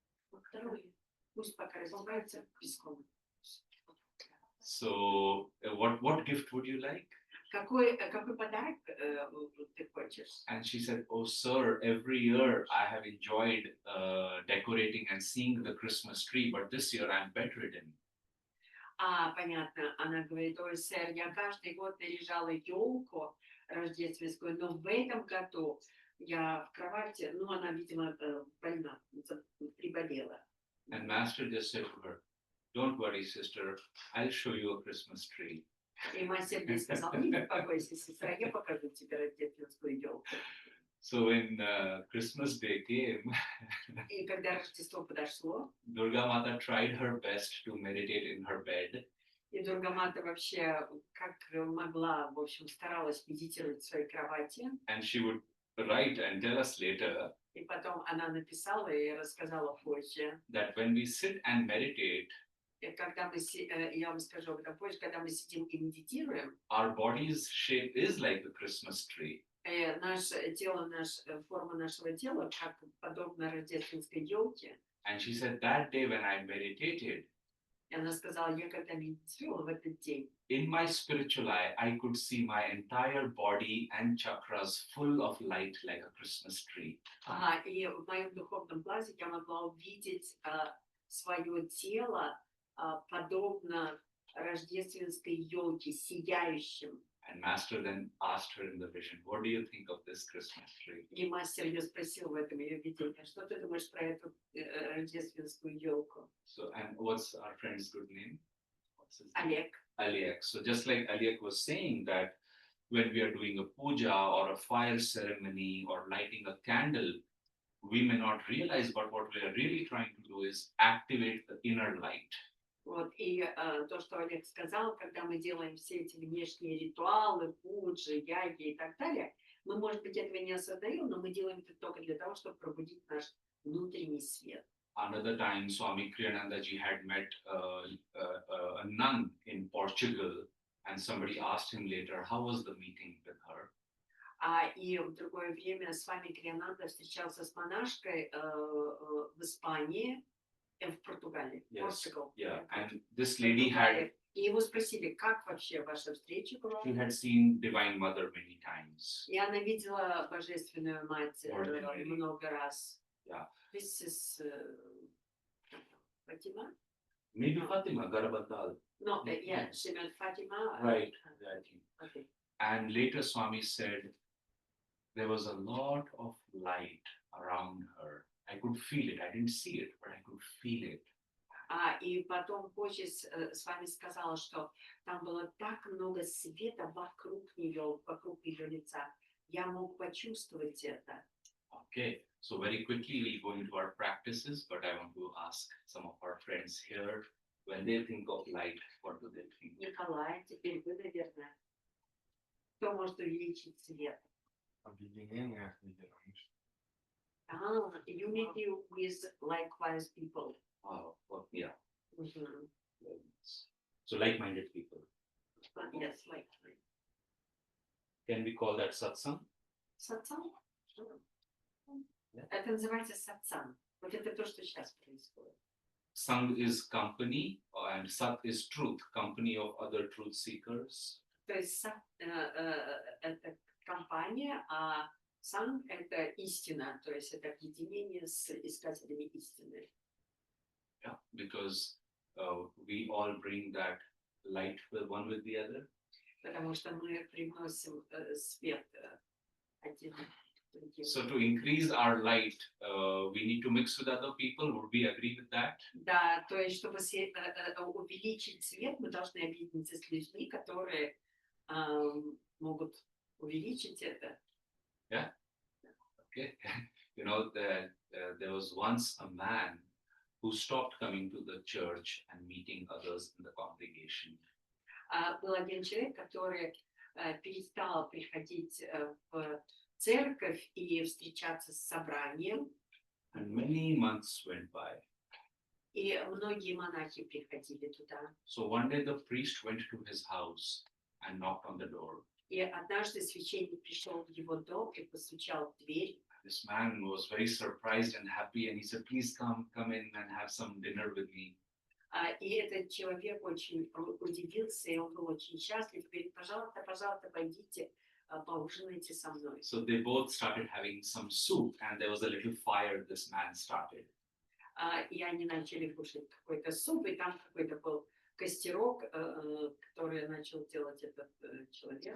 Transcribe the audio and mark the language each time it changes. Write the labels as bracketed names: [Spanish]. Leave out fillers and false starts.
[Russian] Второй. Пусть пока раздевается песком. [English] So what gift would you like? [Russian] Какой подарок ты хочешь? [English] And she said, "Oh, sir, every year I have enjoyed decorating and seeing the Christmas tree, but this year I'm bedridden." [Russian] Понятно. Она говорит, ой, сэр, я каждый год наряжала елку рождественскую, но в этом году я в кровати, она, видимо, больна, приболела. [English] And Master just said to her, "Don't worry, sister, I'll show you a Christmas tree." [Russian] И мастер ей сказал, не беспокойся, сестра, я покажу тебе рождественскую елку. [English] So when Christmas Day came, [Russian] И когда Рождество подошло, [English] Durga Mata tried her best to meditate in her bed. [Russian] и Дургамата вообще как могла, в общем, старалась медитировать в своей кровати. [English] And she would write and tell us later [Russian] И потом она написала и рассказала позже. [English] that when we sit and meditate, [Russian] И когда я вам скажу об этом позже, когда мы сидим и медитируем, [English] our body's shape is like a Christmas tree. [Russian] наше тело, форма нашего тела, как подобно рождественской елке. [English] And she said that day when I meditated, [Russian] И она сказала, я когда медитировала в этот день, [English] in my spiritual eye, I could see my entire body and chakras full of light like a Christmas tree. [Russian] И в моем духовном глазе я могла увидеть свое тело подобно рождественской елке, сияющим. [English] And Master then asked her in the vision, "What do you think of this Christmas tree?" [Russian] И мастер ее спросил в этом ее видении, что ты думаешь про эту рождественскую елку? [English] So, and what's our friend's good name? What's his name? [Russian] Олег. [English] Aliak. So just like Aliak was saying that when we are doing a puja or a fire ceremony or lighting a candle, we may not realize, but what we are really trying to do is activate the inner light. [Russian] Вот, и то, что Олег сказал, когда мы делаем все эти внешние ритуалы, пуджи, яги и так далее, мы, может быть, этого не осознаем, но мы делаем это только для того, чтобы пробудить наш внутренний свет. [English] Another time, Swami Kriyananda ji had met a nun in Portugal, and somebody asked him later, how was the meeting with her? [Russian] И в другое время с вами Криянанда встречался с монашкой в Испании, в Португалии. [English] Yes. Portugal. Yeah, and this lady had, [Russian] И его спросили, как вообще ваша встреча была? [English] she had seen Divine Mother many times. [Russian] И она видела Божественную Мать [English] Ordinary. [Russian] много раз. [English] Yeah. This is Fatima? Maybe Fatima, Garabandal. No, yeah, she meant Fatima. Right, exactly. Okay. And later Swami said, there was a lot of light around her. I could feel it. I didn't see it, but I could feel it. [Russian] И потом позже с вами сказала, что там было так много света вокруг нее, вокруг ее лица. Я мог почувствовать это. [English] Okay, so very quickly we'll go into our practices, but I want to ask some of our friends here, when they think of light, what do they think? [Russian] Николай, теперь вы, наверное, кто может увеличить свет? Объединение лидеров. [English] Unity with likewise people. Well, yeah. Mhm. So like-minded people. Yes, like. Can we call that satsang? [Russian] Сатсан? Это называется сатсан. Вот это то, что сейчас происходит. [English] Sang is company and sat is truth, company of other truth seekers. [Russian] То есть это компания, а сан — это истина, то есть это объединение с искателями истины. [English] Yeah, because we all bring that light one with the other. [Russian] Потому что мы привносим свет один другим. [English] So to increase our light, we need to mix with other people. Would we agree with that? [Russian] Да, то есть, чтобы увеличить свет, мы должны объединиться с людьми, которые могут увеличить это. [English] Yeah. Okay. You know that there was once a man who stopped coming to the church and meeting others in the congregation. [Russian] Был один человек, который перестал приходить в церковь и встречаться с собранием. [English] And many months went by. [Russian] И многие монахи приходили туда. [English] So one day the priest went to his house and knocked on the door. [Russian] И однажды священник пришел в его дом и постучал в дверь. [English] This man was very surprised and happy, and he said, "Please come in and have some dinner with me." [Russian] И этот человек очень удивился, и он был очень счастлив. Говорит: пожалуйста, пожалуйста, пойдите, поужинайте со мной. [English] So they both started having some soup, and there was a little fire this man started. [Russian] И они начали кушать какой-то суп, и там какой-то был костерок, который начал делать этот человек.